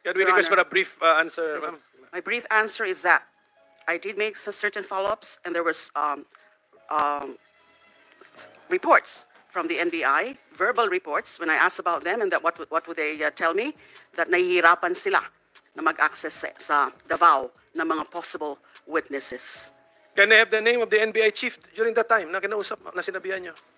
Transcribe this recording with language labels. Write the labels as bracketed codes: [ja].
[en] Can we request for a brief answer, ma'am? My brief answer is that I did make some certain follow-ups, and there was reports from the NBI, verbal reports, when I asked about them, and that what would they tell me? [tl] That nahihirapan sila na mag-access sa Davao ng mga [en] possible witnesses. Can I have the name of the NBI chief during that time [tl] na kinausap, na sinabihan niyo?